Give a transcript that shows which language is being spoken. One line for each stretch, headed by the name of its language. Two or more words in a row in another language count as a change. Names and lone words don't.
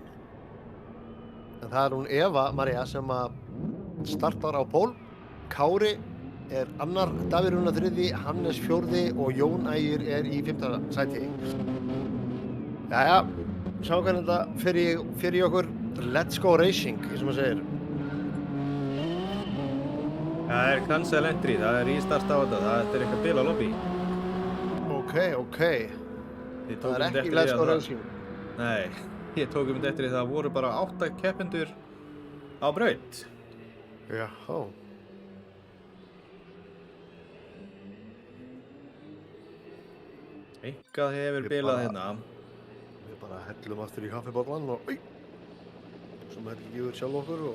Icelandic: En það er hún Eva María sem að startar á pól. Kári er annar, Davíð Rúnar 3., Hannes 4. og Jón Ægir er í 5. sæti. Jæja, sjáum hvernig þetta fyrir okkur.
English: Let's go racing,
Icelandic: eins og maður segir. Það er
English: cancel entry,
Icelandic: það er restart á þetta, þetta er eitthvað bil á lobby. Ok. Það er ekki
English: let's go racing.
Icelandic: Nei, ég tók eftir því það voru bara 8 keppendur á braut. Jáhá. Eitthvað hefur bilað hérna. Við bara hellum aftur í kaffibollan og sem heldur ekki yfir sjálf okkur og